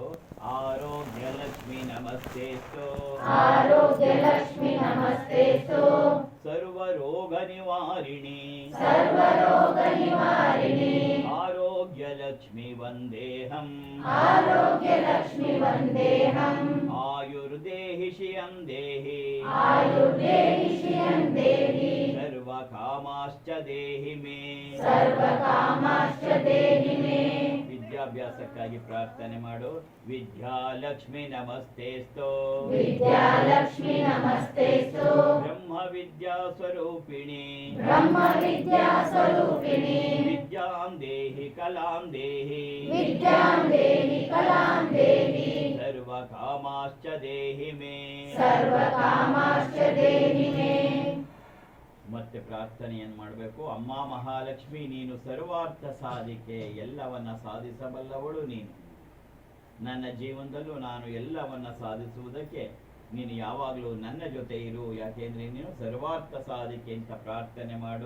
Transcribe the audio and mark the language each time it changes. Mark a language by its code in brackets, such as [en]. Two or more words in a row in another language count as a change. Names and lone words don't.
[sa] ಆರೋಗ್ಯ ಲಕ್ಷ್ಮಿ ನಮಸ್ತೇಸ್ತು ಸರ್ವರೋಗ ನಿವಾರಿಣಿ ಆರೋಗ್ಯ ಲಕ್ಷ್ಮಿ ವಂದೇಹಂ ಆಯುರ್ದೇಹಿ ಶಿಯಂ ದೇಹಿ ಸರ್ವಕಾಮಾಶ್ಚ ದೇಹಿ ಮೇ. ಸರ್ವಕಾಮಾಶ್ಚ ದೇಹಿ ಮೇ. [kn] ವಿದ್ಯಾಭ್ಯಾಸಕ್ಕಾಗಿ ಪ್ರಾರ್ಥನೆ ಮಾಡು. [sa] ವಿದ್ಯಾಲಕ್ಷ್ಮಿ ನಮಸ್ತೇಸ್ತೋ. ವಿದ್ಯಾಲಕ್ಷ್ಮಿ ನಮಸ್ತೇಸ್ತು. ಬ್ರಹ್ಮ ವಿದ್ಯಾ ಸ್ವರೂಪಿಣಿ. ಬ್ರಹ್ಮ ವಿದ್ಯಾ ಸ್ವರೂಪಿಣಿ. ವಿದ್ಯಾಂ ದೇಹಿ ಕಲಾಂ ದೇಹಿ. ವಿದ್ಯಾಂ ದೇಹಿ ಕಲಾಂ ದೇಹಿ. ಸರ್ವಕಾಮಾಶ್ಚ ದೇಹಿ ಮೇ. ಸರ್ವಕಾಮಾಶ್ಚ ದೇಹಿ ಮೇ. [kn] ಮತ್ತೆ ಪ್ರಾರ್ಥನೆಯನ್ನು ಮಾಡಬೇಕು. ಅಮ್ಮ ಮಹಾಲಕ್ಷ್ಮಿ, ನೀನು ಸರ್ವಾರ್ಥ ಸಾಧಿಕೆ, ಎಲ್ಲವನ್ನ ಸಾಧಿಸಬಲ್ಲವಳು ನೀನು. ನನ್ನ ಜೀವನದಲ್ಲೂ ನಾನು ಎಲ್ಲವನ್ನ ಸಾಧಿಸುವುದಕ್ಕೆ ನೀನು ಯಾವಾಗಲೂ ನನ್ನ ಜೊತೆ ಇರು. ಯಾಕೆಂದ್ರೆ ನೀನು ಸರ್ವಾರ್ಥ ಸಾಧಿಕೆ ಅಂತ ಪ್ರಾರ್ಥನೆ ಮಾಡು.